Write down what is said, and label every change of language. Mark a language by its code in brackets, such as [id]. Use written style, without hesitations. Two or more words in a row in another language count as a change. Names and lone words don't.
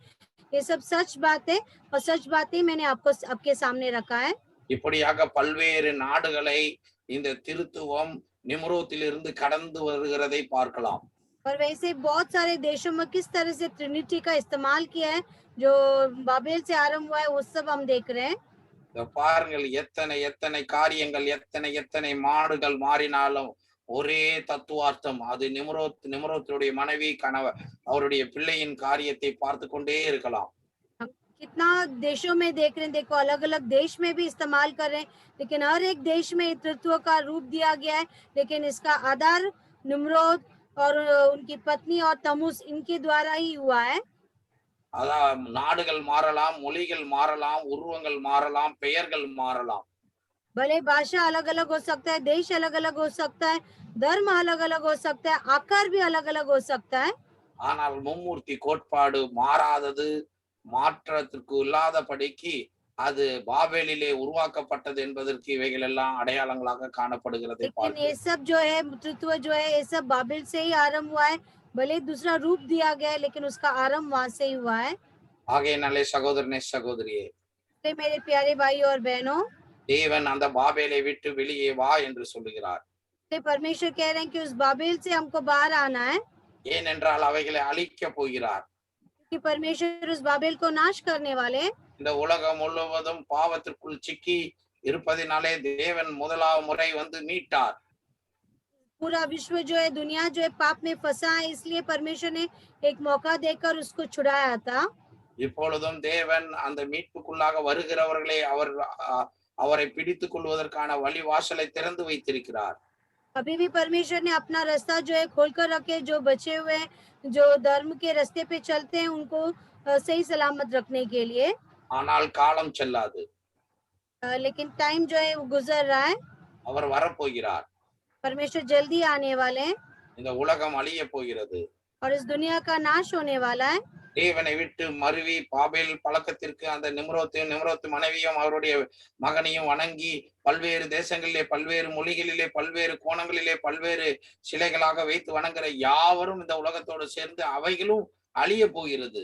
[hi] ये सब सच बात है और सच बात ही मैंने आपके सामने रखा है। [ta] இப்படியாக பல்வேறு நாடுகளை இந்த திருத்துவம் நிம்ரோத்திலிருந்து கடந்து வருகிறதை பார்க்கலாம். [hi] और वैसे बहुत सारे देशों में किस तरह से ट्रिनिटी का इस्तेमाल किया है, जो बाबेल से आरंभ हुआ है, वो सब हम देख रहे हैं। [ta] பாருங்கள், எத்தனை எத்தனை காரியங்கள், எத்தனை எத்தனை மாடுகள் மாறினாலும் ஒரே தத்துவார்த்தம். அது நிம்ரோத்துடைய மனைவி கணவர் அவருடைய பிள்ளையின் காரியத்தை பார்த்து கொண்டே இருக்கலாம். [hi] कितना देशों में देख रहे हैं, देखो अलग अलग देश में भी इस्तेमाल कर रहे हैं, लेकिन हर एक देश में तृत्व का रूप दिया गया है, लेकिन इसका आधार निम्रोद और उनकी पत्नी और तमुस इनके द्वारा ही हुआ है। [ta] அதான் நாடுகள் மாறலாம், மொழிகள் மாறலாம், உருவங்கள் மாறலாம், பெயர்கள் மாறலாம். [hi] भले भाषा अलग अलग हो सकता है, देश अलग अलग हो सकता है, धर्म अलग अलग हो सकता है, आकार भी अलग अलग हो सकता है, [ta] ஆனால் மும்மூர்த்தி கோட்பாடு மாறாதது, மாற்றத்திற்கு இல்லாதபடிக்கு அது பாபேலிலே உருவாக்கப்பட்டது என்பதற்கு இவைகள் எல்லாம் அடையாளங்களாக காணப்படுகிறதை [hi] लेकिन ये [ta] பார்க்கிறோம். [hi] सब जो है तृत्व जो है ये सब बाबिल से ही आरंभ हुआ है। भले दूसरा रूप दिया गया है, लेकिन उसका आरंभ वहां से ही हुआ है। [ta] ஆகையினாலே சகோதரனே சகோதரியே, [hi] तो मेरे प्यारे भाई और बहनों, [ta] தேவன் அந்த பாபேலை விட்டு வெளியே வா என்று சொல்லுகிறார். [hi] तो परमेश्वर कह रहे हैं कि उस बाबिल से हमको बाहर आना है, [ta] ஏனென்றால் அவைகளை அழிக்க போகிறார். [hi] कि परमेश्वर उस बाबिल को नाश करने वाले हैं। [ta] இந்த உலகம் முழுவதும் பாவத்திற்குள் சிக்கி இருப்பதினாலே தேவன் முதலாவது முறை வந்து மீட்டார். [hi] पूरा विश्व जो है, दुनिया जो है पाप में फंसा है, इसलिए परमेश्वर ने एक मौका देकर उसको छुड़ाया था। [ta] இப்பொழுதும் தேவன் அந்த மீட்புக்குள்ளாக வருகிறவர்களை அவரை பிடித்துக் கொள்வதற்கான வழி வாசலை திறந்து வைத்திருக்கிறார். [hi] अभी भी परमेश्वर ने अपना रास्ता जो है खोलकर रखे, जो बचे हुए जो धर्म के रास्ते पे चलते हैं उनको सही सलामत रखने के लिए। [ta] ஆனால் காலம் செல்லாது, [hi] लेकिन टाइम जो है वो गुजर रहा है। [ta] அவர் வரப்போகிறார். [hi] परमेश्वर जल्दी आने वाले हैं [ta] இந்த உலகம் அழிய போகிறது. [hi] और इस दुनिया का नाश होने वाला है। [ta] தேவனை விட்டு மருவி பாபேல் பழக்கத்திற்கு அந்த நிம்ரோத்து மனைவியும் அவருடைய மகனையும் வணங்கி பல்வேறு தேசங்களிலே, பல்வேறு மொழிகளிலே, பல்வேறு கோணங்களிலே, பல்வேறு சிலைகளாக வைத்து வணங்குற யாவரும் இந்த உலகத்தோடு சேர்ந்து அவைகளும் அழிய போகிறது.